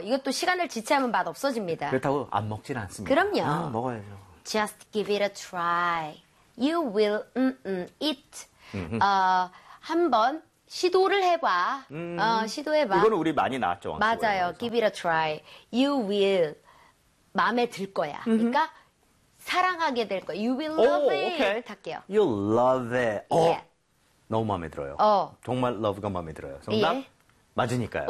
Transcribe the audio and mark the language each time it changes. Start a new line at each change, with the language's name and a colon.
Korean: 이것도 시간을 지체하면 맛 없어집니다. 그렇다고 안 먹진 않습니다. 그럼요. 먹어야죠.
English: Just give it a try. You will eat.
Korean: 한번 시도를 해봐. 시도해봐. 이거는 우리 많이 나왔죠. 맞아요.
English: Give it a try. You will.
Korean: 마음에 들 거야. 그러니까 사랑하게 될 거야.
English: You will love it.
Korean: 할게요.
English: You'll love it. Yeah.
Korean: 너무 마음에 들어요. 정말 love가 마음에 들어요. 정답? Yeah. 맞으니까요.